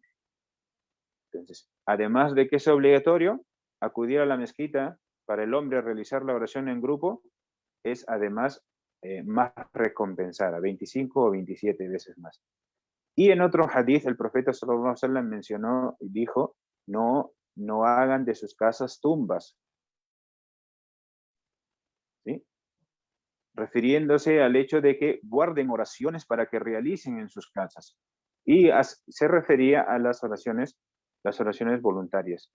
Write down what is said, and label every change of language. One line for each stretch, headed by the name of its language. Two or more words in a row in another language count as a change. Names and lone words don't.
Spanish: Entonces, además de que es obligatorio, acudir a la mezquita para el hombre a realizar la oración en grupo es además más recompensada, 25 o 27 veces más. Y en otro hadith el profeta
Arabic: صلى الله عليه وسلم
Spanish: mencionó y dijo: no hagan de sus casas tumbas, ¿sí? Refiriéndose al hecho de que guarden oraciones para que realicen en sus casas. Y se refería a las oraciones voluntarias.